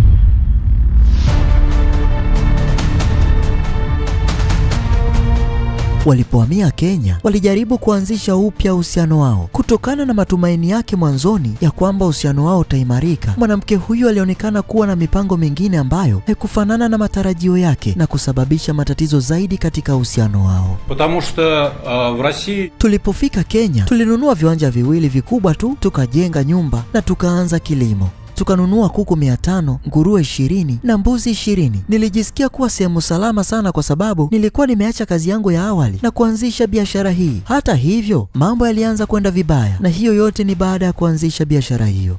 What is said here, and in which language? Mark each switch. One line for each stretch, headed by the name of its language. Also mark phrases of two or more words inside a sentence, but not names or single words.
Swahili: Walipohamia Kenya, walijaribu kuanzisha upya uhusiano wao. Kutokana na matumaini yake mwanzoni ya kwamba uhusiano wao utaimarika, mwanamke huyu alionekana kuwa na mipango mingine ambayo haikufanana na matarajio yake na kusababisha matatizo zaidi katika uhusiano wao.
Russian: Потому что в России...
Swahili: Tulipofika Kenya, tulinunua viwanja viwili vikubwa tu, tukajenga nyumba na tukaanza kilimo. Tukanunua kuku 500, nguruwe 20 na mbuzi 20. Nilijisikia kuwa sehemu salama sana kwa sababu nilikuwa nimeacha kazi yangu ya awali na kuanzisha biashara hii. Hata hivyo, mambo yalianza kwenda vibaya, na hiyo yote ni baada ya kuanzisha biashara hiyo.